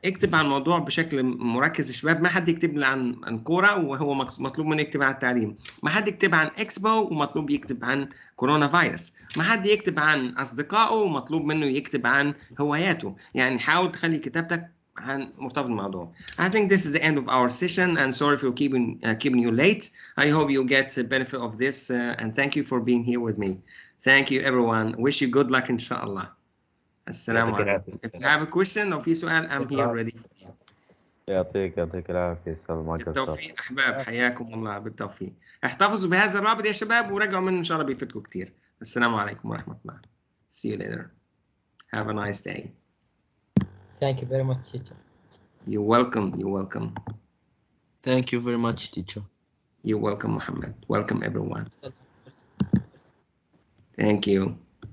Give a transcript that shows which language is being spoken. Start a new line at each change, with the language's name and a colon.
Arabic: اكتب عن الموضوع بشكل مركز يا شباب، ما حد يكتب لي عن كورة وهو مطلوب منه يكتب عن التعليم، ما حد يكتب عن اكسبو ومطلوب يكتب عن كورونا فيروس، ما حد يكتب عن أصدقائه ومطلوب منه يكتب عن هواياته. يعني حاول تخلي كتابتك عن مرتبط بالموضوع.
English: I think this is the end of our session and sorry for keeping you late. I hope you get the benefit of this and thank you for being here with me. Thank you everyone. Wish you good luck inshallah.
Arabic: السلام عليكم.
English: If you have a question
Arabic: أو في سؤال
English: I'm here ready for you.
Arabic: يعطيك العافية أستاذ، ما قصرت. بالتوفيق أحباب، حياكم الله، بالتوفيق. احتفظوا بهذا الرابط يا شباب وراجعوا منه إن شاء الله بيفيدكم كتير. السلام عليكم ورحمة الله.
English: See you later. Have a nice day. Thank you very much, teacher. You're welcome. You're welcome. Thank you very much, teacher. You're welcome, Mohamed. Welcome everyone. Thank you.